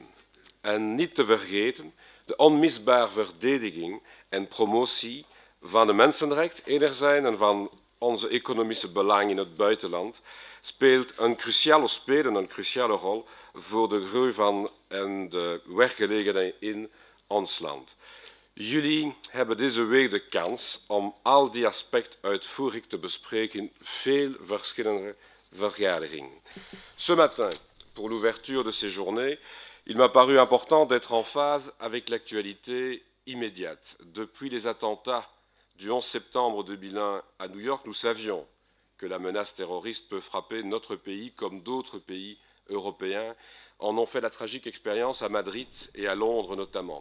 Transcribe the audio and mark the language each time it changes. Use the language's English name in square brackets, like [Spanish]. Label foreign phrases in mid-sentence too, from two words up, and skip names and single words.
[Dutch] En niet te vergeten de onmisbare verdediging en promotie van de mensenrechten enerzijds en van onze economische belangen in het buitenland spelen een cruciale rol voor de groei van en de werkgelegenheid in ons land. Jullie hebben deze week de kans om al die aspecten uitvoerig te bespreken in veel verschillende vergaderingen. [French] Ce matin, pour l'ouverture de ces journées, il m'a paru important d'être en phase avec l'actualité immédiate. Depuis les attentats du 11 septembre 2001 à New York, nous savions que la menace terroriste peut frapper notre pays comme d'autres pays européens en ont fait la tragique expérience à Madrid et à Londres notamment.